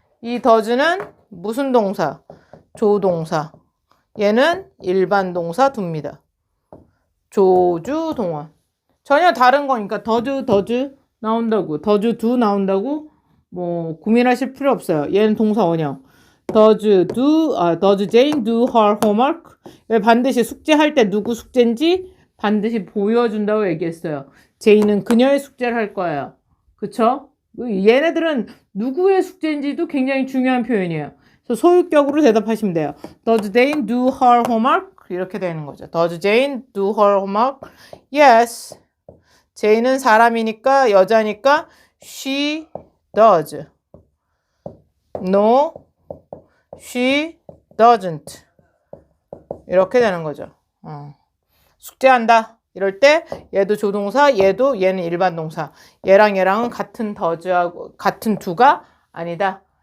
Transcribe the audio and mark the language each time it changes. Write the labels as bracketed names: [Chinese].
[Korean] 이 does는 무슨 동사? 조동사. 얘는 일반 동사 do입니다. 조주, 동원. 전혀 다른 거니까 does 나온다고, does, do 나온다고 뭐 고민하실 필요 없어요. 얘는 동사 원형. [English] does Jane do her homework? [Korean] 반드시 숙제할 때 누구 숙제인지 반드시 보여준다고 얘기했어요. 제이는 그녀의 숙제를 할 거예요. 그쵸? 얘네들은 누구의 숙제인지도 굉장히 중요한 표현이에요. 그래서 소유격으로 대답하시면 돼요. [English] Does Jane do her homework? [Korean] 이렇게 되는 거죠. [English] Does Jane do her homework? Yes. [Korean] 제이는 사람이니까 여자니까 she does. [English] No, she doesn't. [Korean] 이렇게 되는 거죠. 숙제한다. 이럴 때 얘도 조동사, 얘는 일반 동사. 얘랑은 같은 does하고 같은 do가 아니다.